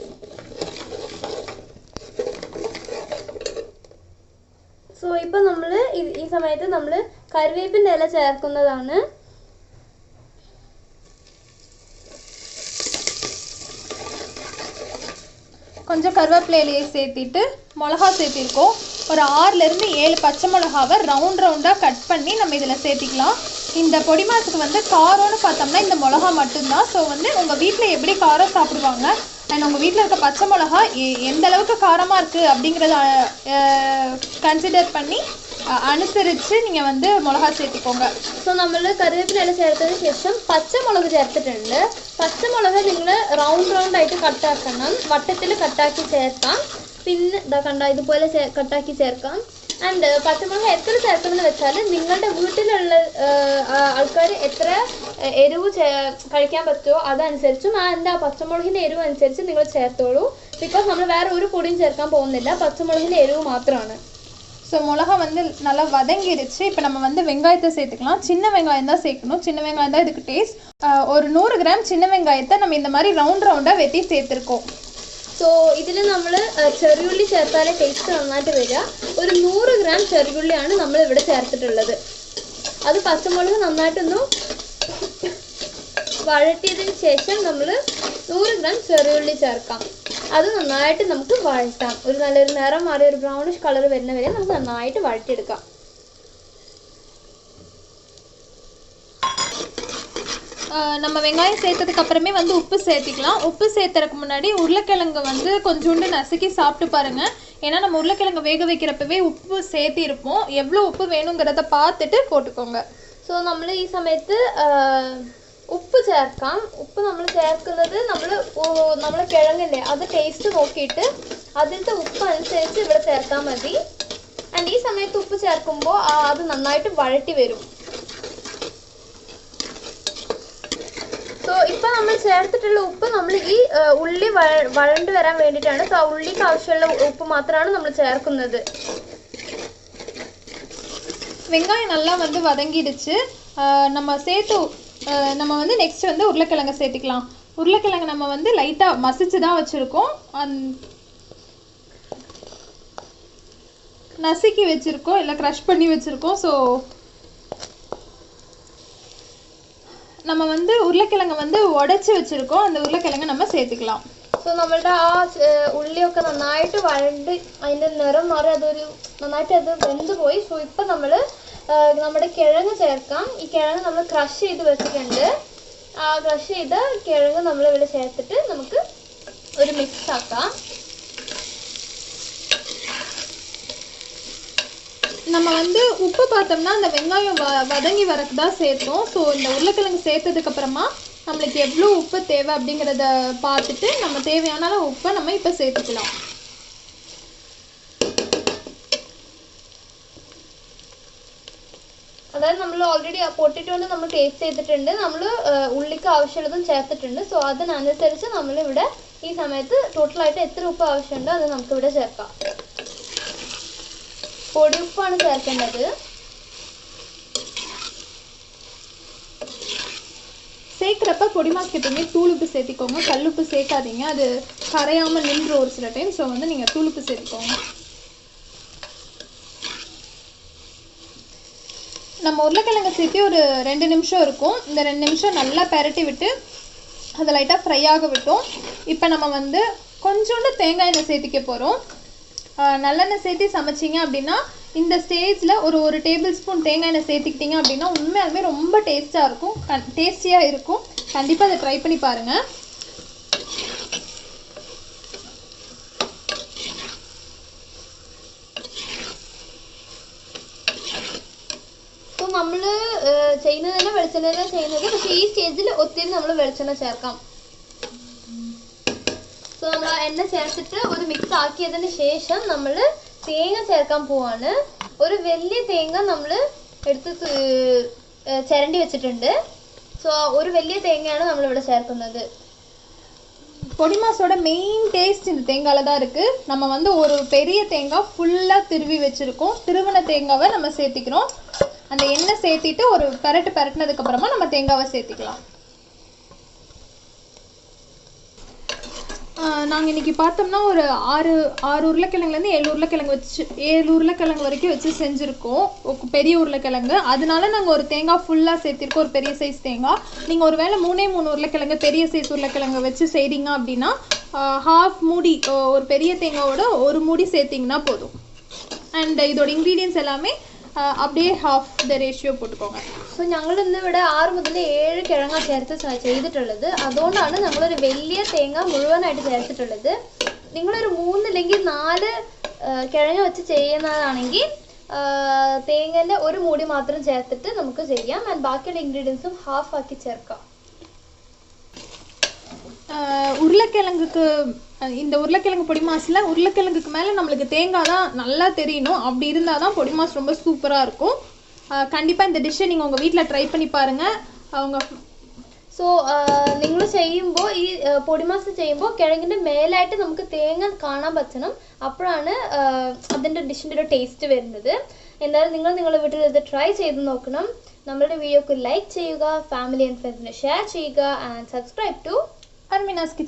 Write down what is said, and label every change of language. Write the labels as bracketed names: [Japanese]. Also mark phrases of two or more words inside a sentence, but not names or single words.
[Malayalam] സോ ഇപ്പോൾ നമ്മൾ ഈ ഈ സമയത്ത് നമ്മൾ കറിവേപ്പിൻ്റെ ഇല ചേർക്കുന്നതാണ്. [Tamil] கொஞ்சம் கருவேப்பிலை இலையை சேர்த்திட்டு மிளகா சேர்த்திருக்கோம். ஒரு 6லேருந்து 7 பச்சை மிளகாவை ரவுண்டாக கட் பண்ணி நம்ம இதில் சேர்த்திக்கலாம். இந்த பொடி மாசுக்கு வந்து காரம்னு பார்த்தோம்னா இந்த மிளகா மட்டும்தான். ஸோ வந்து உங்கள் வீட்டில் எப்படி காரம் சாப்பிடுவாங்க அண்ட் உங்கள் வீட்டில் இருக்க பச்சை மிளகா எந்த அளவுக்கு காரமாக இருக்குது அப்படிங்கிறத கன்சிடர் பண்ணி [Malayalam] അനുസരിച്ച് നിങ്ങൾ [Tamil] வந்து മുളക് ചേർത്തിക്കോங்க. [Malayalam] സോ നമ്മൾ കറിവേപ്പില ചേർത്തതിന് ശേഷം പച്ചമുളക് ചേർത്തിട്ടുണ്ട്. പച്ചമുളക് നിങ്ങൾ റൗണ്ട് ആയിട്ട് കട്ടാക്കണം, വട്ടത്തിൽ കട്ടാക്കി ചേർക്കാം. പിന്നെ ഇതാ കണ്ട ഇതുപോലെ കട്ടാക്കി ചേർക്കാം. ആൻഡ് പച്ചമുളക് എത്ര ചേർക്കുമെന്ന് വെച്ചാൽ നിങ്ങളുടെ വീട്ടിലുള്ള ആൾക്കാർ എത്ര എരിവ് കഴിക്കാൻ പറ്റുമോ അതനുസരിച്ചും ആ പച്ചമുളകിൻ്റെ എരിവ് അനുസരിച്ച് നിങ്ങൾ ചേർത്തോളൂ. ബിക്കോസ് നമ്മൾ വേറെ ഒരു പൊടിയും ചേർക്കാൻ പോകുന്നില്ല, പച്ചമുളകിൻ്റെ എരിവ് മാത്രമാണ്. [Tamil] ஸோ மிளகா வந்து நல்லா வதங்கிடுச்சு. இப்போ நம்ம வந்து வெங்காயத்தை சேர்த்துக்கலாம். சின்ன வெங்காயம் தான் சேர்க்கணும், சின்ன வெங்காயம் தான் இதுக்கு டேஸ்ட். ஒரு 100 கிராம் சின்ன வெங்காயத்தை நம்ம இந்த மாதிரி ரவுண்டாக வெட்டி சேர்த்துருக்கோம். [Malayalam] സോ ഇതിൽ നമ്മൾ ചെറിയുള്ളി ചേർത്താലേ ടേസ്റ്റ് നന്നായിട്ട് വരിക. ഒരു 100 ഗ്രാം ചെറിയുള്ളിയാണ് നമ്മൾ ഇവിടെ ചേർത്തിട്ടുള്ളത്. അത് പച്ചമുളക് നന്നായിട്ടൊന്ന് വഴറ്റിയതിന് ശേഷം നമ്മൾ 100 ഗ്രാം ചെറിയുള്ളി ചേർക്കാം. അത് നന്നായിട്ട് നമുക്ക് വഴറ്റാം. ഒരു നല്ലൊരു നിറം മാറി ഒരു [English] brownish colour [Malayalam] വരുന്ന വരെ നമുക്ക് നന്നായിട്ട് വഴറ്റിയെടുക്കാം. [Tamil] நம்ம வெங்காயம் சேர்த்ததுக்கு அப்புறமே வந்து உப்பு சேர்த்திக்கலாம். உப்பு சேர்த்துறதுக்கு முன்னாடி உருளைக்கிழங்கு வந்து கொஞ்சோண்டு நசுக்கி சாப்பிட்டு பாருங்கள். ஏன்னா நம்ம உருளைக்கிழங்கு வேக வைக்கிறப்பவே உப்பு சேர்த்திருப்போம். எவ்வளோ உப்பு வேணுங்கிறத பார்த்துட்டு போட்டுக்கோங்க. [Malayalam] ஸோ നമ്മൾ ഈ സമയത്ത് ഉപ്പ് ചേർക്കാം. ഉപ്പ് നമ്മൾ ചേർക്കുന്നത് നമ്മൾ കിഴങ്ങില്ലേ അത് ടേസ്റ്റ് നോക്കിയിട്ട് അതിലത്തെ ഉപ്പ് അനുസരിച്ച് ഇവിടെ ചേർത്താൽ മതി. ആൻഡ് ഈ സമയത്ത് ഉപ്പ് ചേർക്കുമ്പോൾ അത് നന്നായിട്ട് വഴറ്റി വരും. സോ ഇപ്പം നമ്മൾ ചേർത്തിട്ടുള്ള ഉപ്പ് നമ്മൾ ഈ ഉള്ളി വഴണ്ട് വരാൻ വേണ്ടിയിട്ടാണ്. സോ ആ ഉള്ളിക്ക് ആവശ്യമുള്ള ഉപ്പ് മാത്രമാണ് നമ്മൾ ചേർക്കുന്നത്. [Tamil] வெங்காயம் நல்லா வந்து வதங்கிடுச்சு. நம்ம வந்து நெக்ஸ்ட் வந்து உருளைக்கிழங்கு சேர்த்துக்கலாம். உருளைக்கிழங்கு நம்ம வந்து லைட்டாக மசிச்சு தான் வச்சுருக்கோம், நசுக்கி வச்சுருக்கோம், இல்லை க்ரஷ் பண்ணி வச்சுருக்கோம். ஸோ நம்ம வந்து உருளைக்கிழங்கு வந்து [Malayalam] ഉടച്ച് വെച്ചിരിക്കோம். [Tamil] அந்த ഉരുളക്കിഴങ്ങ് நம்ம சேர்த்துக்கலாம். [Malayalam] സോ നമ്മളുടെ ആ ഉള്ളിയൊക്കെ നന്നായിട്ട് വഴണ്ട് അതിൻ്റെ നിറം മാറി അതൊരു നന്നായിട്ട് അത് വെന്ത് പോയി. സോ ഇപ്പം നമ്മൾ നമ്മുടെ കിഴങ്ങ് ചേർക്കാം. ഈ കിഴങ്ങ് നമ്മൾ ക്രഷ് ചെയ്ത് വെച്ചിട്ടുണ്ട്. ആ ക്രഷ് ചെയ്ത കിഴങ്ങ് നമ്മൾ ഇവിടെ ചേർത്തിട്ട് നമുക്ക് ഒരു മിക്സ് ആക്കാം. [Tamil] நம்ம வந்து உப்பு பார்த்தோம்னா அந்த வெங்காயம் வதங்கி வரக்கு தான் சேர்த்தோம். ஸோ இந்த உருளைக்கிழங்கு சேர்த்ததுக்கப்புறமா நம்மளுக்கு எவ்வளோ உப்பு தேவை அப்படிங்கிறத பார்த்துட்டு நம்ம தேவையான உப்பை நம்ம இப்போ சேர்த்துக்கலாம். [Malayalam] അതായത് നമ്മൾ ഓൾറെഡി പൊട്ടിട്ടുകൊണ്ട് നമ്മൾ ടേസ്റ്റ് ചെയ്തിട്ടുണ്ട്. നമ്മൾ ഉള്ളിക്ക് ആവശ്യമുള്ളതും ചേർത്തിട്ടുണ്ട്. സോ അതിനനുസരിച്ച് നമ്മളിവിടെ ഈ സമയത്ത് ടോട്ടലായിട്ട് എത്ര ഉപ്പ് ആവശ്യമുണ്ടോ അത് നമുക്കിവിടെ ചേർക്കാം. പൊടിയുപ്പാണ് ചേർക്കേണ്ടത്. [Tamil] சேர்க்குறப்ப பொடிமாஸ்க்கு எப்பவுமே தூளுப்பு சேர்த்திக்கோங்க, கல்லுப்பு சேர்க்காதீங்க, அது கரையாமல் நின்று ஒரு சில டைம். ஸோ வந்து நீங்கள் தூளுப்பு சேர்த்திக்கோங்க. நம்ம உருளைக்கிழங்கு சேர்த்து ஒரு 2 நிமிஷம் இருக்கும். இந்த 2 நிமிஷம் நல்லா பெரட்டி விட்டு அதை லைட்டாக ஃப்ரை ஆக விட்டோம். இப்போ நம்ம வந்து கொஞ்சோண்டு தேங்காய் எண்ணெய் சேர்த்திக்க போகிறோம். நல்லெண்ணெய் சேர்த்து சமைச்சிங்க அப்படின்னா இந்த ஸ்டேஜில் ஒரு [English] table spoon [Tamil] தேங்காய் எண்ணெய் சேர்த்துக்கிட்டிங்க அப்படின்னா உண்மையாலுமே ரொம்ப டேஸ்டியாக இருக்கும். கண்டிப்பாக அதை ட்ரை பண்ணி பாருங்கள். [Malayalam] സോ നമ്മൾ ചെയ്യുന്നത് തന്നെ വെളിച്ചെണ്ണ ചെയ്യുന്നത്. പക്ഷേ ഈ സ്റ്റേജിൽ ഒത്തിരി നമ്മൾ വെളിച്ചെണ്ണ ചേർക്കാം. സോ നമ്മൾ ആ എണ്ണ ചേർത്തിട്ട് ഒരു മിക്സ് ആക്കിയതിന് ശേഷം നമ്മൾ തേങ്ങ ചേർക്കാൻ പോവാണ്. ഒരു വലിയ തേങ്ങ നമ്മൾ എടുത്ത് ചിരണ്ടി വെച്ചിട്ടുണ്ട്. സോ ഒരു വലിയ തേങ്ങയാണ് നമ്മളിവിടെ ചേർക്കുന്നത്. [Tamil] பொடிமாஸோட மெயின் டேஸ்ட் இந்த தேங்காயில் தான் இருக்குது. நம்ம வந்து ஒரு பெரிய தேங்காய் ஃபுல்லாக திருவி வச்சுருக்கோம். திருவின தேங்காவை நம்ம சேர்த்திக்கிறோம். அந்த எண்ணெய் சேர்த்திட்டு ஒரு பரட்டினதுக்கப்புறமா நம்ம தேங்காவை சேர்த்திக்கலாம். நாங்கள் இன்றைக்கி பார்த்தோம்னா ஒரு ஆறு உருளைக்கிழங்குலேருந்து 7 உருளைக்கிழங்கு வரைக்கும் வச்சு செஞ்சுருக்கோம். பெரிய உருளைக்கிழங்கு, அதனால நாங்கள் ஒரு தேங்காய் ஃபுல்லாக சேர்த்திருக்கோம், ஒரு பெரிய சைஸ் தேங்காய். நீங்கள் ஒரு வேளை 3 உருளைக்கிழங்கு பெரிய சைஸ் உருளைக்கிழங்கு வச்சு செய்கிறீங்க அப்படின்னா ஹாஃப் மூடி, ஒரு பெரிய தேங்காயோட ஒரு மூடி சேர்த்திங்கன்னா போதும். அண்ட் இதோட ഇൻഗ്രീഡിയൻസ് எல்லாமே அப்படியே [English] half the ratio [Tamil] പോட்டுக்கோங்க. [Malayalam] സോ ഞങ്ങൾ ഇന്ന് ഇവിടെ 6 മുതൽ 7 കിഴങ്ങ ചേർത്ത് ചെയ്തിട്ടുള്ളത്. അതുകൊണ്ടാണ് നമ്മളൊരു വലിയ തേങ്ങ മുഴുവനായിട്ട് ചേർത്തിട്ടുള്ളത്. നിങ്ങളൊരു 3 അല്ലെങ്കിൽ 4 കിഴങ്ങ വെച്ച് ചെയ്യുന്നതാണെങ്കിൽ തേങ്ങേൻ്റെ ഒരു മൂടി മാത്രം ചേർത്തിട്ട് നമുക്ക് ചെയ്യാം. ആൻഡ് ബാക്കിയുള്ള ഇൻഗ്രീഡിയൻസും ഹാഫ് ആക്കി ചേർക്കാം. [Tamil] உருளைக்கிழங்குக்கு இந்த உருளைக்கிழங்கு பொடி மாஸில் உருளைக்கிழங்குக்கு மேலே நம்மளுக்கு தேங்காய் தான் நல்லா தெரியணும். அப்படி இருந்தால் தான் பொடி மாஸ் ரொம்ப சூப்பராக இருக்கும். கண்டிப்பாக இந்த டிஷ்ஷை நீங்கள் உங்கள் வீட்டில் ட்ரை பண்ணி பாருங்கள். [Malayalam] സോ നിങ്ങൾ ചെയ്യുമ്പോൾ ഈ പൊടിമാസ് ചെയ്യുമ്പോൾ കിഴങ്ങിൻ്റെ മേലായിട്ട് നമുക്ക് തേങ്ങ കാണാൻ പറ്റണം. അപ്പോഴാണ് അതിൻ്റെ ഡിഷിൻ്റെ ഒരു ടേസ്റ്റ് വരുന്നത്. എന്തായാലും നിങ്ങളുടെ വീട്ടിൽ ഇത് ട്രൈ ചെയ്ത് നോക്കണം. നമ്മളുടെ വീഡിയോക്ക് ലൈക്ക് ചെയ്യുക, [English] family and friends [Malayalam] ഷെയർ ചെയ്യുക, ആൻഡ് [English] subscribe to